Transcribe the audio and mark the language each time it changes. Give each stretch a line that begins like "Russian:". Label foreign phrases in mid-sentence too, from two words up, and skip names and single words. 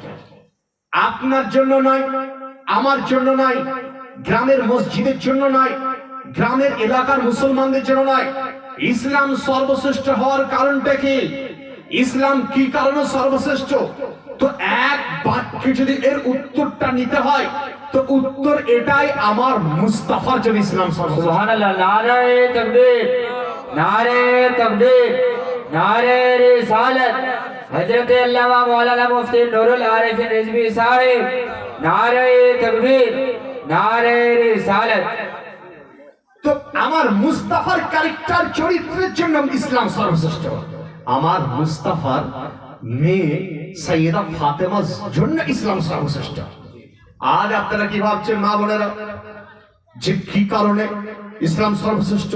Bangla: আপনার জন্য নয়, আমার জন্য নয়, গ্রামের মসজিদের জন্য নয়, গ্রামের এলাকার মুসলমানদের জন্য নয়। ইসলাম সর্বশ্রেষ্ঠ হওয়ার কারণটা কি? ইসলাম কি কারণে সর্বশ্রেষ্ঠ? তো এক বাক্যে যদি এর উত্তরটা নিতে হয় তো উত্তর এটাই, আমার মুস্তাফার জন্য ইসলাম সর্বশ্রেষ্ঠ।
Urdu: سبحان اللہ نعرے تکبیر نعرے تکبیر نعرے رسالت حضرت علامہ مولانا مفتی نورالعارفین رضوی صاحب نعرے تکبیر نعرے رسالت.
Bangla: তো আমার মুস্তাফার ক্যারেক্টার চরিত্রের জন্য ইসলাম সর্বশ্রেষ্ঠ। আমার মুস্তাফার মেয়ে সাইয়েদা ফাতেমার জন্য ইসলাম সর্বশ্রেষ্ঠ। আজ আপনারা কি ভাবছেন মা বোনেরা যে কি কারণে ইসলাম সর্বশ্রেষ্ঠ?